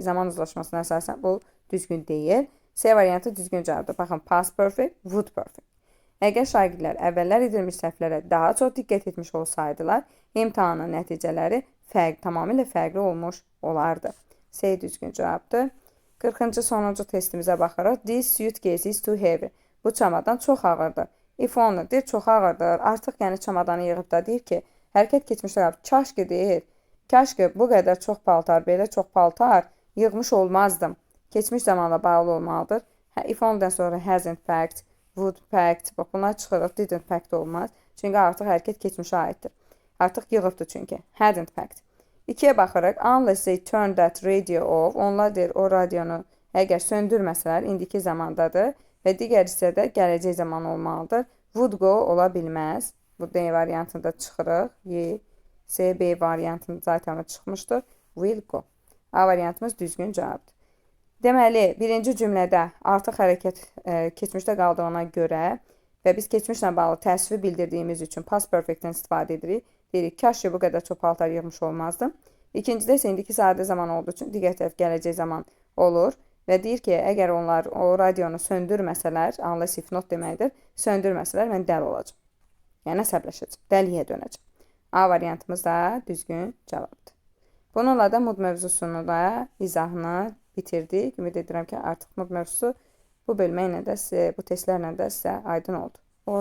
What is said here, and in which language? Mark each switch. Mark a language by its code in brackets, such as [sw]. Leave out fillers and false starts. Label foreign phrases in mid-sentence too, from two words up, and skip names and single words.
[az] Zaman uzlaşmasına əsasən bu düzgün deyil. C variantı düzgün cavabdır. Baxın, [en] past perfect, would perfect. [az] Əgər şagirdlər əvvəllər edilmiş səhvlərə daha çox diqqət etmiş olsaydılar, imtahanın nəticələri tamamilə fərqli olmuş olardı. C düzgün cavabdır. 40-cı sonuncu testimizə baxırıq. [en] This suitcase is too heavy. [az] Bu çamadan çox ağırdır. [en] If only [az] deyir, çox ağırdır. Artıq yəni çamadanı yığıb da deyir ki, hərəkət keçmişdə qalıb. Kaşki deyir. Kaşki bu qədər çox paltar, belə çox paltar yığmış olmazdım. Keçmiş zamanla bağlı olmalıdır. [en] If only- [az] dən sonra [en] hasn't packed, would packed. [az] Bax, bunlar çıxırıq. [en] Didn't packed [az] olmaz. Çünki artıq hərəkət keçmişə aiddir. Artıq yığıbdır çünki. [en] Hadn't packed. [az] 2-yə baxırıq. [en] Unless they turn that radio off. [az] Onlar deyir, o radionu əgər söndürməsələr, indiki zamandadır. Və digər hissədə gələcək zaman olmalıdır. [en] Would go [az] ola bilməz. Bu D variantında çıxırıq. C, B variantında zaten çıxmışdır. [en] Will go. [az] A variantımız düzgün cavabdır. Deməli, birinci cümlədə artıq hərəkət keçmişdə qaldığına görə və biz keçmişlə bağlı təəssüfü bildirdiyimiz üçün [en] past perfectdən [az] istifadə edirik. Deyirik, kaş ki bu qədər çox paltar yığmış olmazdım. İkincidə isə indiki sadə zaman olduğu üçün digər tərəf gələcək zaman olur və deyir ki, əgər onlar o radionu söndürməsələr, [en] unless if not [az] deməkdir, söndürməsələr mən dəli olacağam. Yəni əsəbləşəcəm, dəliyə dönəcəm. A variantımız da düzgün cavabdır. Bununla da mood mövzusunu da izahını bitirdik. Ümid edirəm ki, artıq mood mövzusu bu bölmə ilə də sizə, bu testlərlə də sizə aydın oldu.